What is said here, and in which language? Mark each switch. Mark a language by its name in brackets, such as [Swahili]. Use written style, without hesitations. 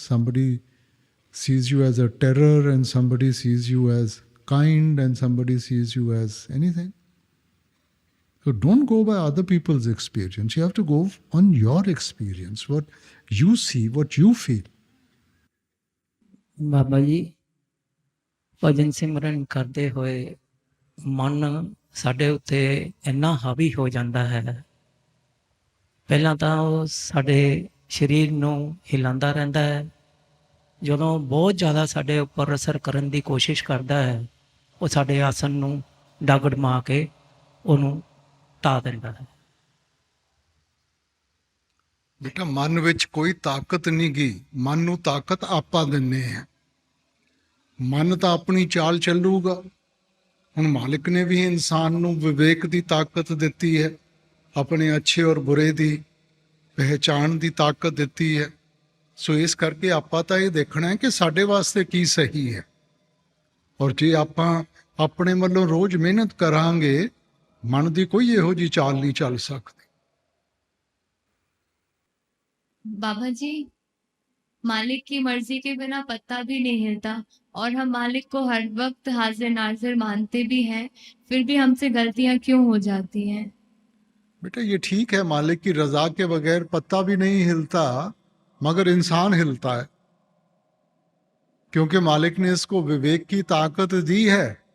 [English] Somebody sees you as a terror, and somebody sees you as kind, and somebody sees you as anything. So don't go by other people's experience. You have to go on your experience, what you see, what you feel. [Punjabi] Baba ji ਭਜਨ ਸਿਮਰਨ ਕਰਦੇ ਹੋਏ ਮਨ ਸਾਡੇ ਉੱਤੇ ਇੰਨਾ ਹਾਵੀ ਹੋ ਜਾਂਦਾ ਹੈ. ਪਹਿਲਾਂ ਤਾਂ ਉਹ ਸਾਡੇ ਸਰੀਰ ਨੂੰ ਹਿਲਾਉਂਦਾ ਰਹਿੰਦਾ ਹੈ. ਜਦੋਂ ਬਹੁਤ ਜ਼ਿਆਦਾ ਸਾਡੇ ਉੱਪਰ ਅਸਰ ਕਰਨ ਦੀ ਕੋਸ਼ਿਸ਼ ਕਰਦਾ ਹੈ ਉਹ ਸਾਡੇ ਆਸਣ ਨੂੰ ਡਾਗੜ ਮਾਰ ਕੇ ਉਹਨੂੰ ਢਾ ਦਿੰਦਾ ਹੈ। ਬੇਟਾ ਮਨ ਵਿੱਚ ਕੋਈ ਤਾਕਤ ਨਹੀਂ ਗੀ, ਮਨ ਨੂੰ ਤਾਕਤ ਆਪਾਂ ਦਿੰਨੇ ਆ। ਮਨ ਤਾਂ ਆਪਣੀ ਚਾਲ ਚੱਲੂਗਾ। ਹੁਣ ਮਾਲਿਕ ਨੇ ਵੀ ਇਨਸਾਨ ਨੂੰ ਵਿਵੇਕ ਦੀ ਤਾਕਤ ਦਿੱਤੀ ਹੈ, ਆਪਣੇ ਅੱਛੇ ਔਰ ਬੁਰੇ ਦੀ ਪਹਿਚਾਣ ਦੀ ਤਾਕਤ ਦਿੱਤੀ ਹੈ। ਸੋ ਇਸ ਕਰਕੇ ਆਪਾਂ ਤਾਂ ਇਹ ਦੇਖਣਾ ਹੈ ਕਿ ਸਾਡੇ ਵਾਸਤੇ ਕੀ ਸਹੀ ਹੈ, ਔਰ ਜੇ ਆਪਾਂ ਆਪਣੇ ਵੱਲੋਂ ਰੋਜ਼ ਮਿਹਨਤ ਕਰਾਂਗੇ, ਮਨ ਦੀ ਕੋਈ ਇਹੋ ਜਿਹੀ ਚਾਲ ਨਹੀਂ ਚੱਲ ਸਕਦੀ। [Hindi] बाबा जी, मालिक की मर्जी के बिना पत्ता भी नहीं हिलता और हम मालिक को हर वक्त हाजिर नाजिर मानते भी हैं, फिर भी हमसे गलतियां क्यों हो जाती हैं? बेटा ये ठीक है, मालिक की रजा के बगैर पत्ता भी नहीं हिलता, मगर इंसान हिलता है, क्योंकि मालिक ने इसको विवेक की ताकत दी है।